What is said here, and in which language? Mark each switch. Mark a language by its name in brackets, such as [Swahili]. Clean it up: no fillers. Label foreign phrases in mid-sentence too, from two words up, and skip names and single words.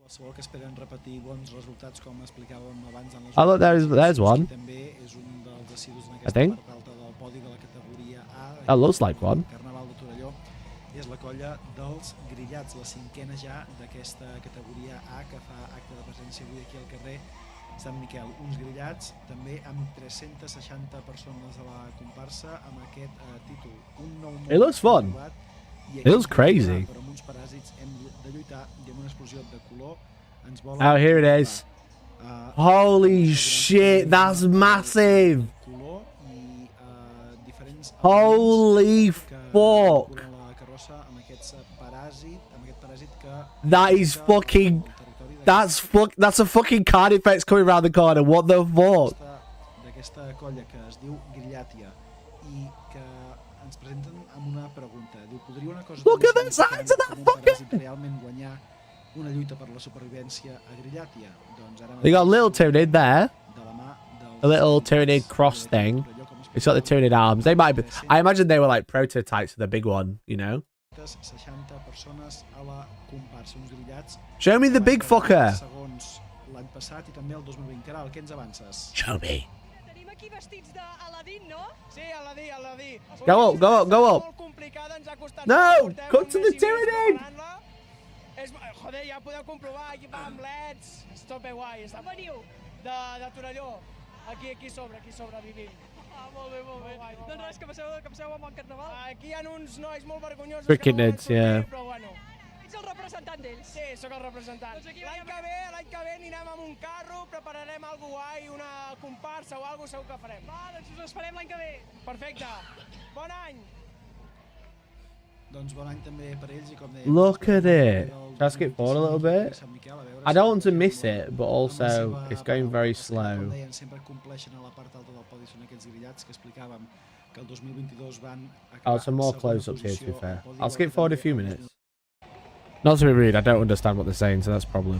[English] Oh, look, there's one. I think. That looks like one. [Catalan] És la colla dels grillats, la cinquena ja d'aquesta categoria A que fa acte de presència avui aquí al carrer Sant Miquel. Uns grillats també amb 360 persones a la comparsa amb aquest títol. Un nou món. [English] It looks fun. It looks crazy. [Catalan] Però amb uns paràsits hem de lluitar i amb una explosió de color ens volen... [English] Oh, here it is. Holy shit, that's massive. Holy fuck. That is fucking... That's a fucking card effects coming around the corner. What the fuck? [Catalan] D'aquesta colla que es diu Grillatia i que ens presenten amb una pregunta. Diu, podria una cosa... [English] Look at the size of that fucking... [Catalan] realment guanyar una lluita per la supervivència a Grillatia? Doncs ara... [English] They got a little Tyranid there. A little Tyranid cross thing. It's got the Tyranid arms. They might be... I imagine they were like prototypes of the big one, you know? Show me the big fucker. Show me. Go up, go up, go up. No! Come to the Tyranid! [Catalan] Joder, ja podeu comprovar, aquí va amb leds. Està bé guai. De Torelló. Aquí sobre vivim. Molt bé, molt bé. Doncs res, que passeu amb el carnaval. Aquí hi ha uns nois molt vergonyosos. [English] Freaking nets, yeah. [Catalan] Però bueno. Ets el representant d'ells? Sí, sóc el representant. L'any que ve anirem amb un carro, prepararem alguna guai, una comparsa o alguna segur que farem. Va, doncs us esperem l'any que ve. Perfecte. Bon any. Doncs bon any també per ells i com deia... [English] Look at it. Shall I skip forward a little bit? I don't want to miss it, but also it's going very slow. Oh, some more close-ups here, to be fair. I'll skip forward a few minutes. Not to be rude, I don't understand what they're saying, so that's a problem.